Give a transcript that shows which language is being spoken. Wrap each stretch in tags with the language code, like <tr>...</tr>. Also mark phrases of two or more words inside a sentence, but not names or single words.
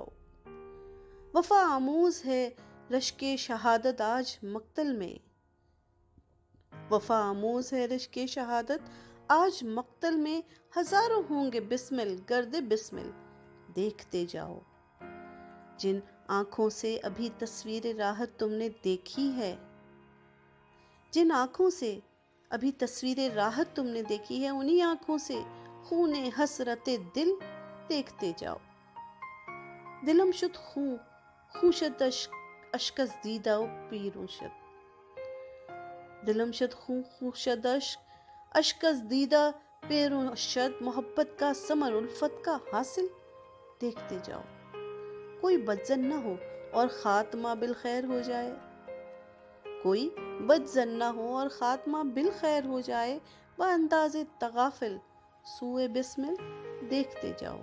<ur>وفا آموز ہے رشک شہادت آج مقتل میں، وفا آموز ہے رشک شہادت آج مقتل میں، ہزاروں ہوں گے بسمل گرد بسمل دیکھتے جاؤ۔ جن آنکھوں سے ابھی تصویر راحت تم نے دیکھی ہے، جن آنکھوں سے ابھی تصویر راحت تم نے دیکھی ہے، انہی آنکھوں سے خون حسرت دل دیکھتے جاؤ۔</ur> <fa>دلم شد خوں شد اشک از دیدہ پیروں شد، دلم شد خوں شد اشک از دیدہ پیروں شد،</fa> <ur>محبت کا ثمر الفت کا حاصل دیکھتے جاؤ۔ کوئی بدظن نہ ہو اور خاتمہ بالخیر ہو جائے، کوئی بدظن نہ ہو اور خاتمہ بالخیر ہو جائے، بانداز تغافل سوئے بسمل دیکھتے جاؤ۔</ur>